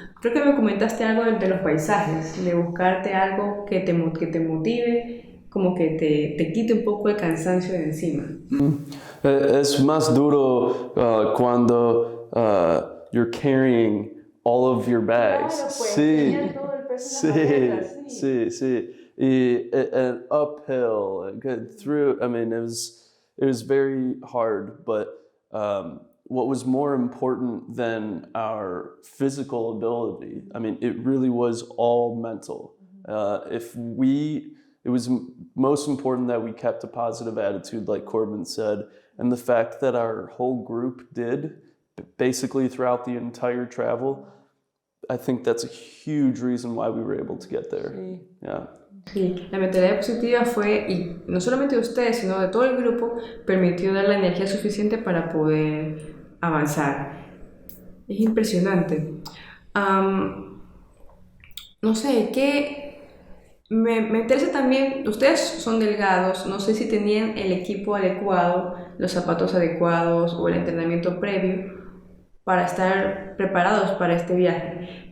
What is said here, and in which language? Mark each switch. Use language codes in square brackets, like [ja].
[es] Creo que me comentaste algo de los paisajes, de buscarte algo que te motive, como que te quite un poco el cansancio de encima. Es más duro cuando [en] you're carrying all of your bags. [es] Claro, pues, Sí, todo el peso en la maleta, [en] sí. And uphill and through. I mean, it was very hard, but what was more important than our physical ability, I mean, it really was all mental. It was most important that we kept a positive attitude, like Corbin said, and the fact that our whole group did, basically throughout the entire travel, I think that's a huge reason why we were able to get there. [es] Sí. [en] Yeah. [es] Sí, la mentalidad positiva fue, y no solamente de ustedes, sino de todo el grupo, permitió dar la energía suficiente para poder avanzar. Es impresionante. No sé, me interesa también, ustedes son delgados, no sé si tenían el equipo adecuado, los zapatos adecuados o el entrenamiento previo para estar preparados para este viaje.